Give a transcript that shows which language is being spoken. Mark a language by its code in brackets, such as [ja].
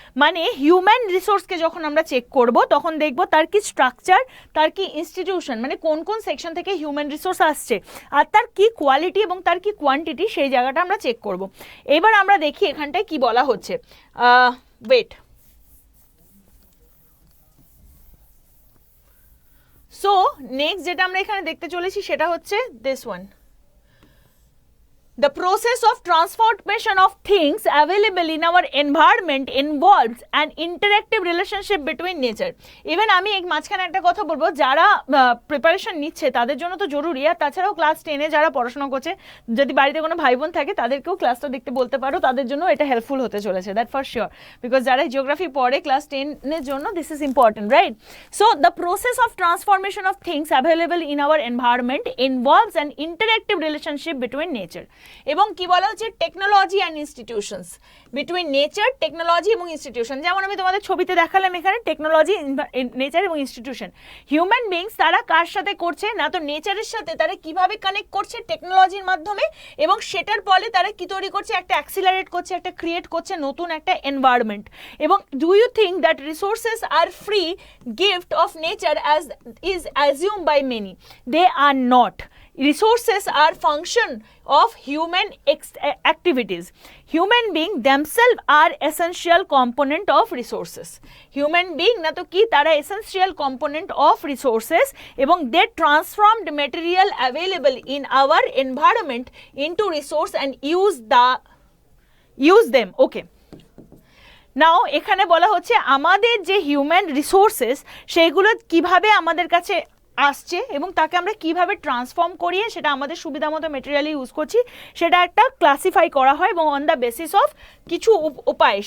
[bn] মানে হিউম্যান রিসোর্সকে যখন আমরা চেক করব তখন দেখব তার কি স্ট্রাকচার, তার কি ইনস্টিটিউশন, মানে কোন কোন সেকশন থেকে হিউম্যান রিসোর্স আসছে, আর তার কি কোয়ালিটি এবং তার কি কোয়ান্টিটি, সেই জায়গাটা আমরা চেক করব। এবার আমরা দেখি এখানটায় কি বলা হচ্ছে, ওয়েট। সো নেক্সট যেটা আমরা এখানে দেখতে চলেছি সেটা হচ্ছে [en] This one. The process of transformation of things available in our environment involves an interactive relationship between nature. [bn] Even আমি এই মাঝখানে একটা কথা বলবো, যারা প্রিপারেশন নিচ্ছে তাদের জন্য তো জরুরি, আর তাছাড়াও ক্লাস 10-এ যারা পড়াশোনা করছে, যদি বাড়িতে কোনো ভাই বোন থাকে তাদেরকেও ক্লাসটা দেখতে বলতে পারো, তাদের জন্য এটা হেল্পফুল হতে চলেছে, [en] that for sure, [bn] বিকজ যারা জিওগ্রাফি পড়ে ক্লাস 10-এর জন্য [en] This is important, right? So the process of transformation of things available in our environment involves an interactive relationship between nature. [bn] এবং কি বলা হচ্ছে, technology and institutions, between nature, technology এবং institution. যেমন আমি তোমাদের ছবিতে দেখালাম এখানে টেকনোলজি, নেচার এবং ইনস্টিটিউশন। হিউম্যান বিংস তারা কার সাথে করছে না, তো নেচারের সাথে তারা কিভাবে কানেক্ট করছে টেকনোলজির মাধ্যমে, এবং সেটার ফলে তারা কি তৈরি করছে, একটা অ্যাক্সিলারেট করছে, একটা ক্রিয়েট করছে নতুন একটা এনভায়রনমেন্ট। এবং [en] Do you think that resources are free gift of nature as is assume by many? They are not. Resources are function of human activities. Human being themselves are essential component of resources. Human being [bn] na to ki tara [en] essential component of resources, [bn] ebong [en] they transformed material available in our environment into resource and use them. Okay. [bn] নাও এখানে বলা হচ্ছে আমাদের যে human resources সেইগুলো কিভাবে আমাদের কাছে আসছে এবং তাকে আমরা কিভাবে ট্রান্সফর্ম করিয়ে সেটা আমাদের সুবিধা মতো মেটেরিয়ালি ইউজ করছি, সেটা একটা ক্লাসিফাই করা হয় এবং [en] on the basis of [bn] কিছু উপায়।